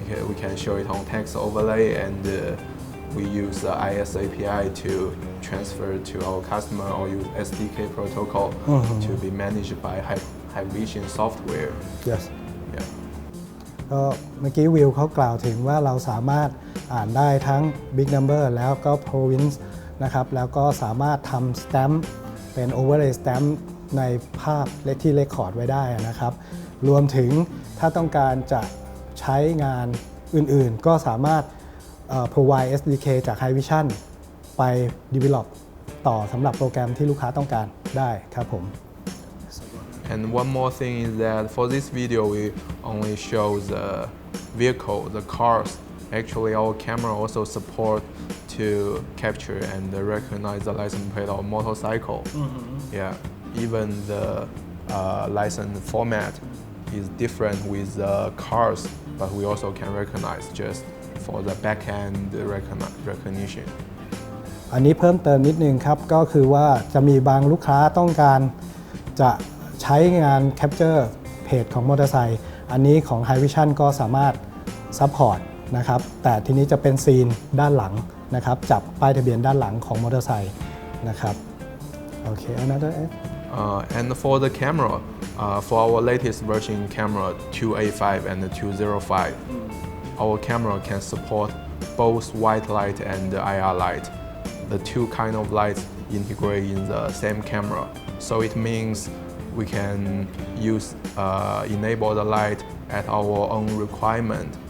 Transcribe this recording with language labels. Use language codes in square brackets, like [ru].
[en] We can show it on text overlay and we use the IS API to transfer to our customer or use SDK protocol to be managed by Hikvision software. yes Yeah. [th] ก็เมื่อกี้วิวเขากล่าวถึงว่าเราสามารถอ่านได้ทั้ง Big Number แล้วก็ Province นะครับแล้วก็สามารถทำ Stamp เป็น Overlay Stamp ในภาพที่เลคคอร์ดไว้ได้นะครับรวมถึงถ้าต้องการจะใช้งานอื่นๆ ก็สามารถprovide SDK จาก Hikvision ไป develop ต่อสำหรับโปรแกรมที่ลูกค้าต้องการได้ครับผม [en] And one more thing is that for this video we only show the vehicle, the cars. Actually our camera also support to capture and recognize the license plate of motorcycle. Yeah, even the license format is different with the cars, but we also can recognize just for the back-end recognition. [th] อันนี้เพิ่มเติมนิดนึงครับก็คือว่าจะมีบางลูกค้าต้องการจะใช้งาน Capture เพจของมอเตอร์ไซค์อันนี้ของ Hikvision ก็สามารถ Support นะครับแต่ทีนี้จะเป็นซีนด้านหลังนะครับจับป้ายทะเบียนด้านหลังของมอเตอร์ไซค์นะครับโอเค [en] another And for the camera, for our latest version camera 2A5 and 205, our camera can support both white light and the IR light. The two kind of lights integrate in the same camera. So it means we can enable the light at our own requirement.